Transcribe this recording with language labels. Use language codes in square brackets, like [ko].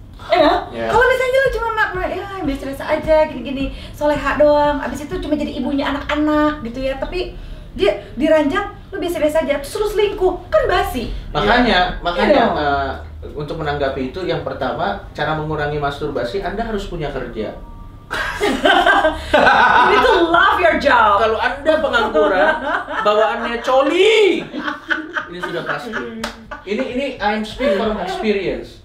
[id] Kalau misalnya lu cuma ya biasa aja gini-gini, soleha doang, abis itu cuma jadi ibunya anak-anak gitu ya, tapi dia diranjang lu biasa-biasa aja, terus lu selingkuh, kan basi. Makanya untuk menanggapi itu, yang pertama, cara mengurangi masturbasi, Anda harus punya kerja. [en] You need to love your job. [id] Kalau Anda pengangguran, bawaannya coli, ini sudah pasti. Ini [en] I'm speak from experience.